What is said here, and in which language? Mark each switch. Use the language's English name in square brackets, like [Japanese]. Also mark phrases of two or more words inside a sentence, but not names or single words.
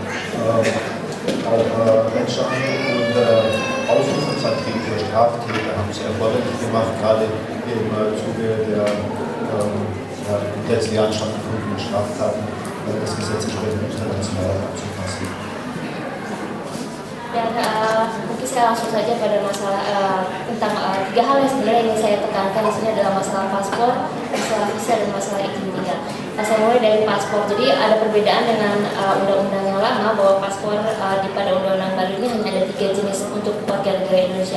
[German] Auch Menschenhandel und Ausrufungsanträge für Straftäter haben es erforderlich gemacht, gerade im Zuge der in den letzten Jahren stattgefundenen Straftaten, das Gesetz entsprechend international anzupassen. [Indonesian] Dan mungkin saya langsung saja pada masalah tentang 3 hal yang sebenarnya ingin saya tekankan di sini adalah masalah paspor, masalah visa, dan masalah izin tinggal. Saya mulai dari paspor. Jadi ada perbedaan dengan undang-undang yang lama bahwa paspor pada undang-undang baru ini hanya ada 3 jenis untuk warga negara Indonesia.